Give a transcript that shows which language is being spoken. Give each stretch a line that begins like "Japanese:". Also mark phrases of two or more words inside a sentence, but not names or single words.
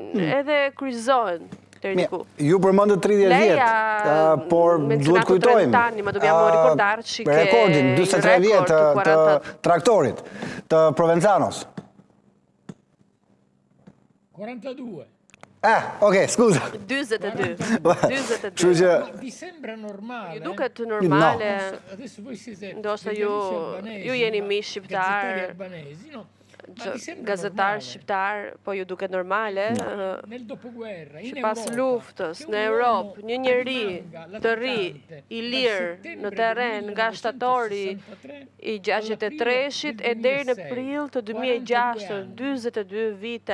Albanian: edhe kryqëzohen. Ju përmendët 30 vjet, por duhet kujtojmë rekordin 43 vjet të traktorit, të Provenzanos. 42. Okej,
Italian: scusa.
Albanian: 42.
Italian: Vi sembra normale?
Albanian: Ju duket normale.
Italian: Adesso voi siete
Albanian: ndoshta ju jeni miq shqiptar, gazetar shqiptar, po ju duket normale. Sipas luftës në Europë, një njeri të ri, i lirë në terren nga shtatori i 63-shit e deri në prill të 2006, 42 vite.